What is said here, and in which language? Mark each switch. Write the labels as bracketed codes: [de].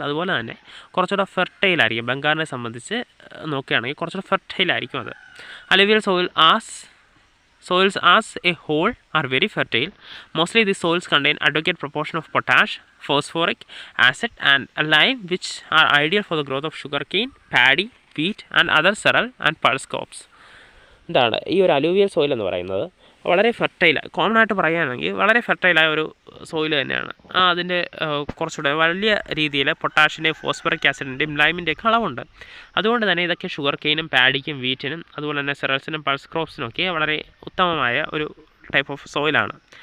[ml] അതുപോലെ തന്നെ കുറച്ചുകൂടെ ഫെർട്ടൈൽ ആയിരിക്കും. ബംഗാറിനെ സംബന്ധിച്ച് നോക്കുകയാണെങ്കിൽ കുറച്ചുകൂടെ ഫെർട്ടൈൽ ആയിരിക്കും അത്. [en] Alluvial soils as a whole are very fertile. Mostly these soils contain adequate proportion of potash, phosphoric acid and lime, which are ideal for the growth of sugarcane, paddy, wheat and other cereal and pulse crops. [ml] എന്താണ് ഈ ഒരു alluvial soil എന്ന് പറയുന്നത് വളരെ ഫെർട്ടൈലാണ്. Common ആയിട്ട് പറയുകയാണെങ്കിൽ വളരെ ഫെർട്ടൈലായ ഒരു സോയിൽ തന്നെയാണ്. അതിൻ്റെ കുറച്ചുകൂടെ വലിയ രീതിയിൽ പൊട്ടാഷിൻ്റെയും ഫോസ്ഫറിക് ആസിഡിൻ്റെയും ലൈമിൻ്റെയൊക്കെ അളവുണ്ട്. അതുകൊണ്ട് തന്നെ ഇതൊക്കെ ഷുഗർ കെയിനും പാഡിക്കും വീറ്റിനും അതുപോലെ തന്നെ സെറൽസിനും പൾസ് ക്രോപ്സിനും ഒക്കെ വളരെ ഉത്തമമായ ഒരു ടൈപ്പ് ഓഫ് സോയിലാണ്.